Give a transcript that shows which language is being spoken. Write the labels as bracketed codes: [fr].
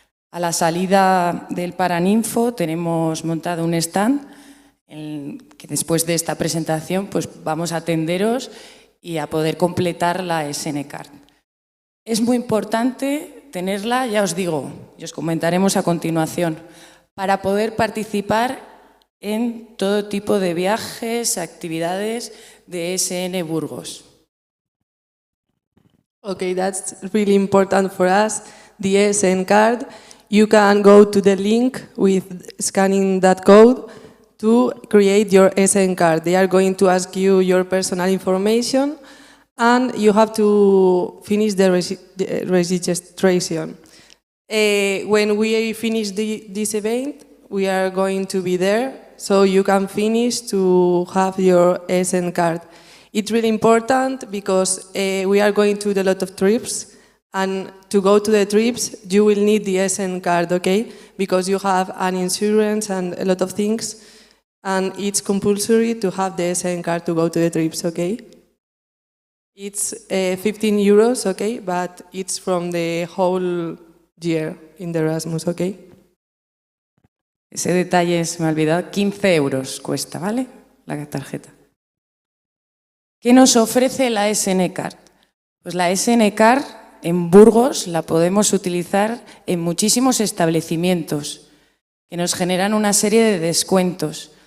[es] A la salida del Paraninfo tenemos montado un stand que después de esta presentación pues vamos a atenderos y a poder completar la SN-Card. Es muy importante tenerla, ya os digo, y os comentaremos a continuación, para poder participar en todo tipo de viajes, actividades de SN Burgos. [en] Okay, that's really important for us, the SN card. You can go to the link with scanning that code to create your SN card. They are going to ask you your personal information and you have to finish the registration. When we finish this event, we are going to be there, so you can finish to have your SN card. It's really important because we are going to do a lot of trips, and to go to the trips, you will need the SN card, okay? Because you have an insurance and a lot of things, and it's compulsory to have the SN card to go to the trips, okay? It's 15 euros, okay, but it's from the whole year in the Erasmus, okay? [es] Ese detalle se me ha olvidado, 15 euros cuesta, ¿vale? La tarjeta. ¿Qué nos ofrece la SN-Card? Pues la SN-Card en Burgos la podemos utilizar en muchísimos establecimientos que nos generan una serie de descuentos.